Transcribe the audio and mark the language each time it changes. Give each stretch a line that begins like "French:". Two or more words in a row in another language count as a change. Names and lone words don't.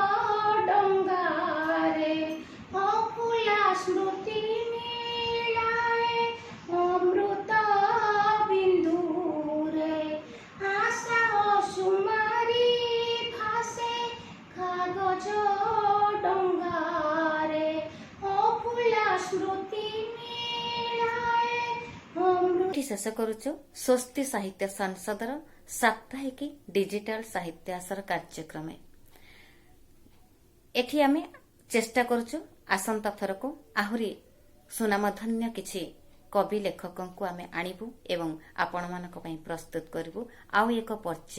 Odia: ଡଙ୍ଗାରେ ଅଫୁଲା ସ୍ମୃତି ମିଳାୟେ ଅମୃତ ବିନ୍ଦୁରେ ଆଶା ସୁମାରି ଭାସେ କାଗଜ ଡଙ୍ଗାରେ ଅଫୁଲା ସ୍ମୃତି ମିଳାୟେ ଅମୃତ ଏଠି ଶେଷ କରୁଛୁ ସ୍ୱସ୍ତି ସାହିତ୍ୟ ସଂସଦର ସାପ୍ତାହିକୀ ଡିଜିଟାଲ ସାହିତ୍ୟ ଆସର କାର୍ଯ୍ୟକ୍ରମ। ଏଠି ଆମେ ଚେଷ୍ଟା କରୁଛୁ ଆସନ୍ତା ଥରକୁ ଆହୁରି ସୁନାମଧନ୍ୟ କିଛି କବି ଲେଖକଙ୍କୁ ଆମେ ଆଣିବୁ ଏବଂ ଆପଣମାନଙ୍କ ପାଇଁ ପ୍ରସ୍ତୁତ କରିବୁ ଆଉ ଏକ ପର୍ଯ୍ୟାୟ।